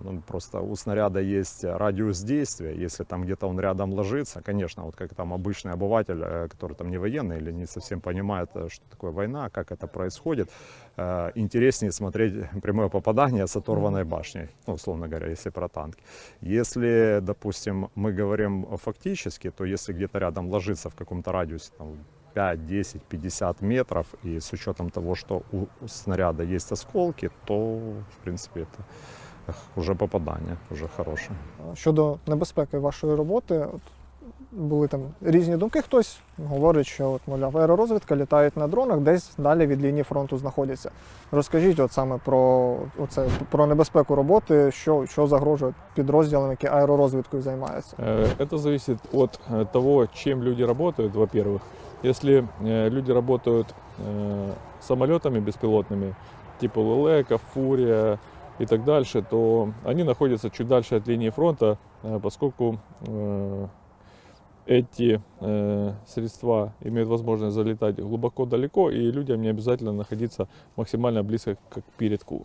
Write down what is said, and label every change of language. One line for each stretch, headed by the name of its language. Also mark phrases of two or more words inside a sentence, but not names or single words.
Russian: Просто у снаряда есть радиус действия, если там где-то он рядом ложится, конечно, вот как там обычный обыватель, который там не военный или не совсем понимает, что такое война, как это происходит, интереснее смотреть прямое попадание с оторванной башней, условно говоря, если про танки. Если, допустим, мы говорим фактически, то если где-то рядом ложится в каком-то радиусе там, 5, 10, 50 метров, и с учетом того, что у снаряда есть осколки, то, в принципе, это уже
Ukrainian: попадання, вже хороше. Щодо небезпеки вашої роботи, були там різні думки. Хтось говорить, що мовляв, аеророзвідка літають на дронах, десь далі від лінії фронту знаходяться. Розкажіть саме про небезпеку роботи, що загрожує підрозділам, які аеророзвідкою займаються.
Russian: Это зависит от того, чем люди работают, во-первых. Если люди работают самолетами беспилотными, типа Лелека, Фурия и так дальше, то они находятся чуть дальше от линии фронта, поскольку эти средства имеют возможность залетать глубоко далеко, и людям не обязательно находиться максимально близко к передку.